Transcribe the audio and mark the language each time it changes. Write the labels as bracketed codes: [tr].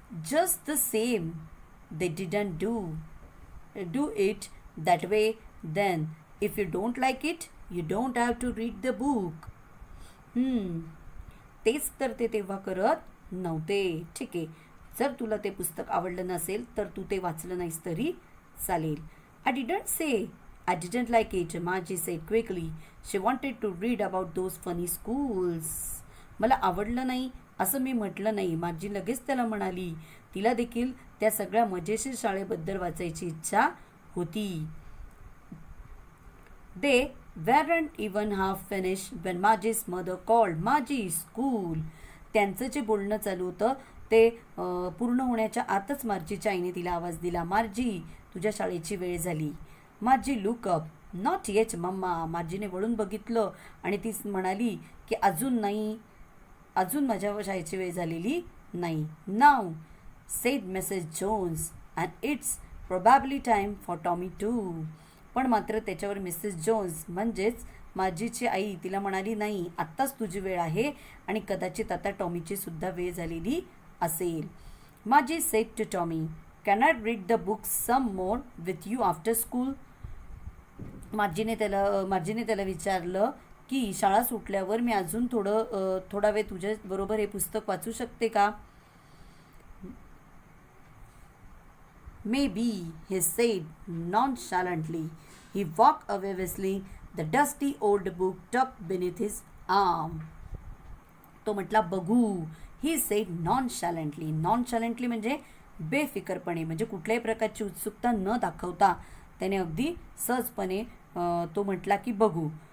[en] Just the same, they didn't do it that way then. If you don't like it, you don't have to read the book. [mr] तेच तर ते तेव्हा करत नव्हते. ठीक आहे, जर तुला ते पुस्तक आवडलं नसेल तर तू ते वाचलं नाहीस तरी चालेल. [en] I didn't say I didn't like it, Margie said quickly. She wanted to read about those funny schools. [mr] मला आवडलं नाही असं मी म्हटलं नाही. माझी लगेच त्याला म्हणाली. तिला देखील त्या सगळ्या मजेशीर शाळेबद्दल वाचायची इच्छा होती. [en] They weren't even half finished when Margie's mother called. Margie, school. [mr] त्यांचं जे बोलणं चालू होतं ते पूर्ण होण्याच्या आतच मार्जीच्या आईने तिला आवाज दिला. मार्जी, तुझ्या शाळेची वेळ झाली. [en] Margie look up. Not yet mamma. [mr] मार्जीने वळून बघितलं आणि ती म्हणाली की अजून नाही, अजून माझ्या शाळेची वेळ झालेली नाही. [en] Now said Mrs Jones and it's probably time for Tommy too. [mr] पण मात्र त्याच्यावर मिसेस जोन्स म्हणजेच माझीची आई तिला म्हणाली नाही, आत्ताच तुझी वेळ आहे आणि कदाचित आता टॉमीची सुद्धा वेळ झालेली असेल. [en] Margie said to Tommy, can I read the book some more with you after school. [mr] माझीने त्याला विचारलं की शाळा सुटल्यावर मी अजून थोडा वेळ तुझ्याबरोबर हे पुस्तक वाचू शकते का. [en] Maybe, he said nonchalantly. He walked away whistling, the dusty old book tucked beneath his arm. [mr] तो म्हटला बघू. [en] He said nonchalantly. [mr] Nonchalantly म्हणजे बेफिकरपणे, म्हणजे कुठल्याही प्रकारची उत्सुकता न दाखवता त्याने अगदी सहजपणे तो म्हटला की बघू.